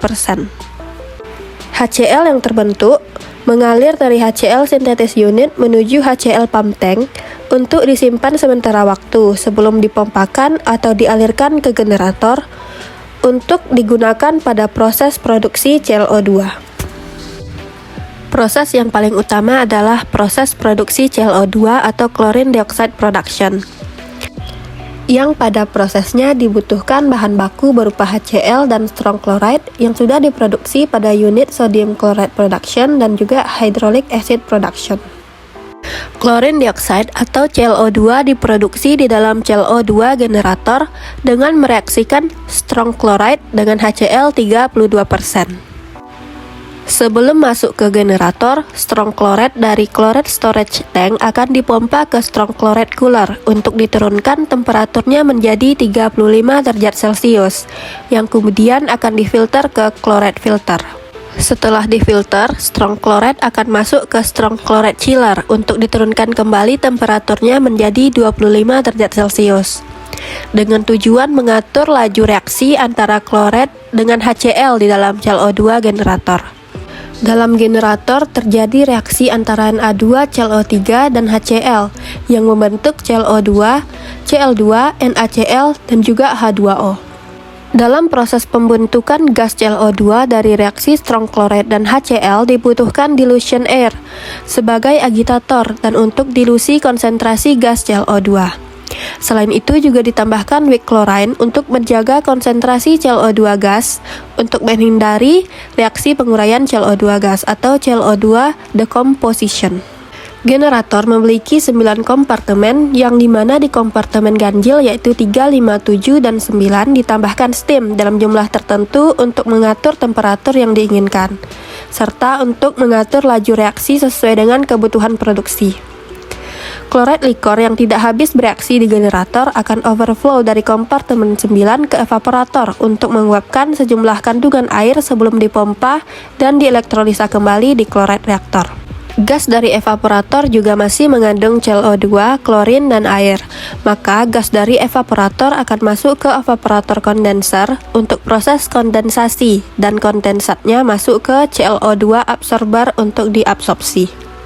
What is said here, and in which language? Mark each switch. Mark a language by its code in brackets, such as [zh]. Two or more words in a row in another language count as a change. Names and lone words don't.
[id] HCl yang terbentuk mengalir dari HCl sintetis unit menuju HCl [en] pump tank [id] untuk disimpan sementara waktu sebelum dipompakan atau dialirkan ke generator untuk digunakan pada proses produksi ClO2. Proses yang paling utama adalah proses produksi ClO2 atau [en] chlorine dioxide production, [id] yang pada prosesnya dibutuhkan bahan baku berupa HCl dan [en] strong chloride [id] yang sudah diproduksi pada unit [en] sodium chloride production [id] dan juga [en] hydrochloric acid production. Chlorine dioxide [id] atau ClO2 diproduksi di dalam ClO2 generator dengan mereaksikan [en] strong chloride [id] dengan HCl 32%. Sebelum masuk ke generator, [en] strong chloride [id] dari [en] chloride storage tank [id] akan dipompa ke [en] strong chloride cooler [id] untuk diturunkan temperaturnya menjadi 35 derajat Celcius, yang kemudian akan difilter ke [en] chloride filter. [id] Setelah difilter, [en] strong chloride [id] akan masuk ke [en] strong chloride chiller [id] untuk diturunkan kembali temperaturnya menjadi 25 derajat Celcius. Dengan tujuan mengatur laju reaksi antara chloride dengan HCl di dalam ClO2 generator. Dalam generator terjadi reaksi antara Na2, ClO3, dan HCl yang membentuk ClO2, Cl2, NaCl, dan juga H2O. Dalam proses pembentukan gas ClO2 dari reaksi [en] strong chloride [id] dan HCl dibutuhkan [en] dilution air [id] sebagai agitator dan untuk dilusi konsentrasi gas ClO2. Selain itu juga ditambahkan [en] weak chlorine [id] untuk menjaga konsentrasi ClO2 gas untuk menghindari reaksi penguraian ClO2 gas atau [en] ClO2 decomposition. [id] Generator memiliki 9 kompartemen yang dimana di kompartemen ganjil yaitu 3, 5, 7, dan 9 ditambahkan steam dalam jumlah tertentu untuk mengatur temperatur yang diinginkan, serta untuk mengatur laju reaksi sesuai dengan kebutuhan produksi. Chloride likor yang tidak habis bereaksi di generator akan overflow dari kompartemen 9 ke evaporator untuk menguapkan sejumlah kandungan air sebelum dipompa dan dielektrolisa kembali di chloride reaktor. Gas dari evaporator juga masih mengandung ClO2, klorin, dan air. Maka gas dari evaporator akan masuk ke evaporator kondenser untuk proses kondensasi dan kondensatnya masuk ke ClO2 absorber untuk diabsorpsi.